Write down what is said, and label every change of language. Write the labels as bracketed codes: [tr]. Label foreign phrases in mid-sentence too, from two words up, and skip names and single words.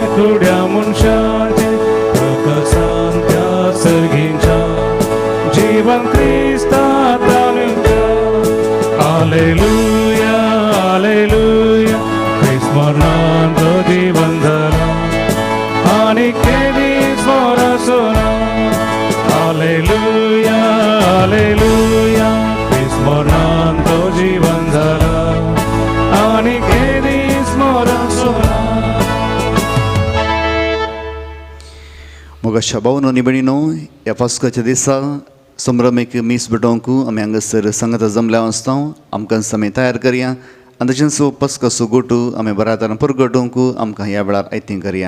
[mr] खुड्या मनशाचे प्रकाशान त्या सर्गींच्या जीवन ख्रिस्तात आलेल्या हालेलुया हालेलुया ख्रिस्मरणात जीवन झाला आणि केली स्मरण हालेलुया हालेलुया ख्रिस्मरणात जीवन झाला आणि केली स्मरण [kok] मोगाच्या भावनो आनी भयणीनो ह्या पास्काच्या दिसा संभ्रमीक मीस भेटोवंक आमी हांगासर संगत जमल्या आसता आमकां समय तयार करया आनी तशेंच पास्काचो गोटू आमी बऱ्या तरेन परगटोवंक आमकां ह्या वेळार आयतीं करया.